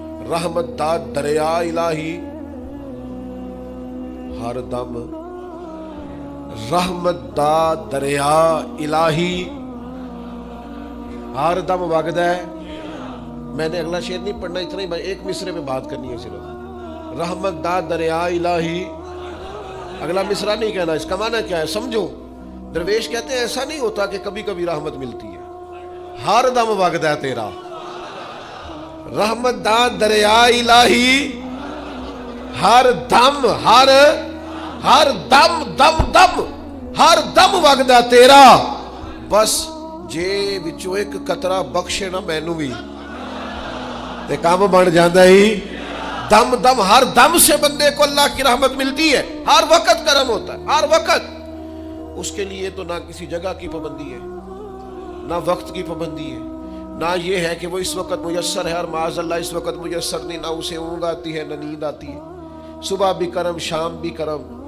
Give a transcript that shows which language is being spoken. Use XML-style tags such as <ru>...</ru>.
<pa>رحمت داد دریا الہی ہر دم، رحمت داد دریا الہی ہر دم وگدا ہے.</pa> <ur>میں نے اگلا شعر نہیں پڑھنا، اتنا ہی ایک مصرے میں بات کرنی ہے صرف. رحمت دا دریا الہی، اگلا مصرع نہیں کہنا. اس کا معنی کیا ہے سمجھو. درویش کہتے ہیں ایسا نہیں ہوتا کہ کبھی کبھی رحمت ملتی ہے،</ur> <pa>ہر دم وگدا ہے تیرا. رحمت دا دریا الہی ہر دم، ہر دم دم دم ہر دم وگدا تیرا. بس جے وچوں ایک قطرہ بخشے نا مینوں بھی تے کام بن جاندا ہی.</pa> <ur>دم دم، ہر دم سے بندے کو اللہ کی رحمت ملتی ہے. ہر وقت کرم ہوتا ہے، ہر وقت. اس کے لیے تو نہ کسی جگہ کی پابندی ہے، نہ وقت کی پابندی ہے، نہ یہ ہے کہ وہ اس وقت میسر ہے اور معاذ اللہ اس وقت میسر نہیں. نہ اسے اونگ آتی ہے نہ نیند آتی ہے. صبح بھی کرم شام بھی کرم.</ur>